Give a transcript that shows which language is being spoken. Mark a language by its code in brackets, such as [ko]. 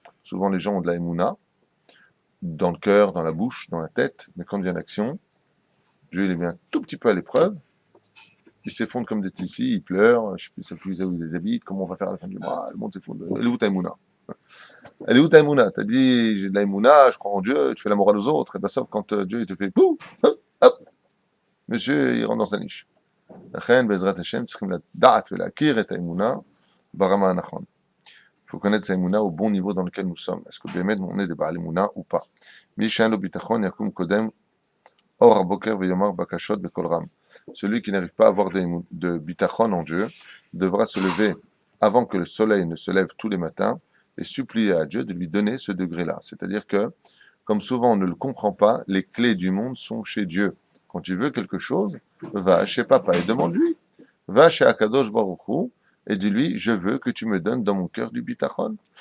[fr] Souvent, les gens ont de la émouna dans le cœur, dans la bouche, dans la tête, mais quand vient l'action, Dieu il est mis un tout petit peu à l'épreuve, ils s'effondrent comme des tissus, ils pleurent, je ne sais plus où ils habitent, comment on va faire à la fin du mois, le monde s'effondre. Elle est où ta émouna? Elle est où ta émouna? T'as dit, j'ai de la émouna, je crois en Dieu, tu fais la morale aux autres, et bien sauf quand Dieu il te fait pouf, hop, hop, monsieur, il rentre dans sa niche. [he] לכן, בעזרת השם, צריכים לדעת ולהכיר את האמונה ברמה הנכון. [fr] Il faut connaître sa émouna au bon niveau dans lequel nous sommes. Est-ce que [he] באמת [fr] on est des בעל émouna ou pas? [he] מי שאין לו ביטחון יקום קודם אור הבוקר ויאמר בקשות בקול רם. [fr] Celui qui n'arrive pas à avoir de bitachon en Dieu devra se lever avant que le soleil ne se lève tous les matins et supplier à Dieu de lui donner ce degré-là. C'est-à-dire que, comme souvent on ne le comprend pas, les clés du monde sont chez Dieu. Quand tu veux quelque chose, va chez papa et demande-lui. Va chez Akadosh Baruch Hu et dis-lui, je veux que tu me donnes dans mon cœur du bitachon.